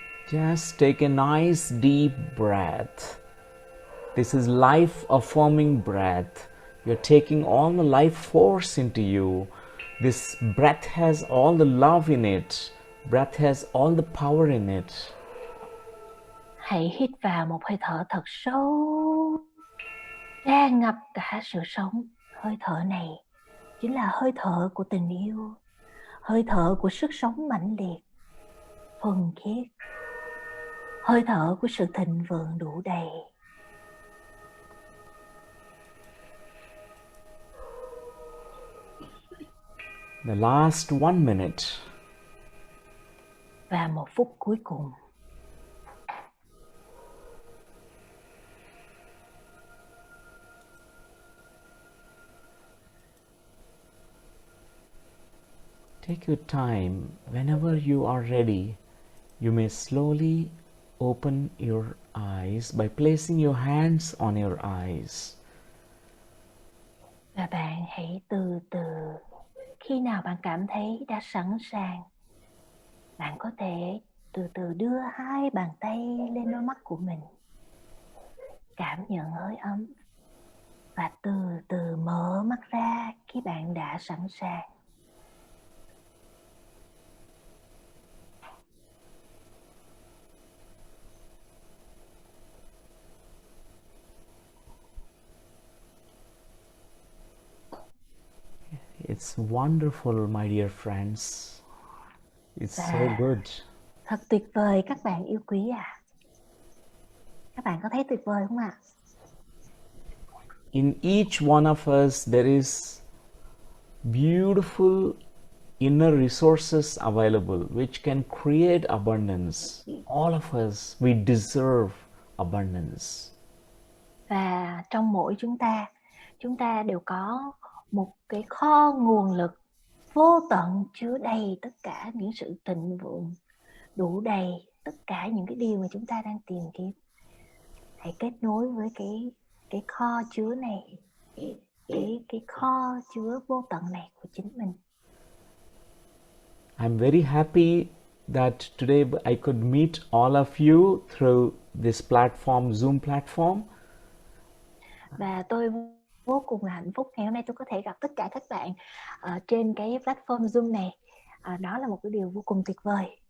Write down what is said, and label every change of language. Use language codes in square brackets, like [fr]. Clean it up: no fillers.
[en] Just take a nice deep breath. This is life affirming breath. You're taking all the life force into you. This breath has all the love in it. Breath has all the power in it. [vi] Hãy hít vào một hơi thở thật sâu, tràn ngập cả sự sống. Hơi thở này chính là hơi thở của tình yêu, hơi thở của sức sống mãnh liệt, thuần khiết, hơi thở của sự thịnh vượng đủ đầy. [en] The last 1 minute. [vi] Và 1 phút cuối cùng. [en] Take your time. Whenever you are ready, you may slowly open your eyes by placing your hands on your eyes. [vi] Và bạn hãy từ từ, khi nào bạn cảm thấy đã sẵn sàng, bạn có thể từ từ đưa 2 bàn tay lên đôi mắt của mình, cảm nhận hơi ấm và từ từ mở mắt ra khi bạn đã sẵn sàng. [en] It's wonderful, my dear friends. It's so good. [vi] Thật tuyệt vời các bạn yêu quý ạ. Các bạn có thấy tuyệt vời không ạ? [en] In each one of us, there is beautiful inner resources available which can create abundance. All of us, we deserve abundance. [vi] Và trong mỗi chúng ta đều có một cái kho nguồn lực vô tận chứa đầy tất cả những sự thịnh vượng, đủ đầy tất cả những cái điều mà chúng ta đang tìm kiếm. Hãy kết nối với cái kho chứa này, cái kho chứa vô tận này của chính mình. [en] I'm very happy that today I could meet all of you through this platform, Zoom platform. [vi] Và tôi vô cùng là hạnh phúc ngày hôm nay tôi có thể gặp tất cả các bạn trên cái platform Zoom này. Đó là một cái điều vô cùng tuyệt vời.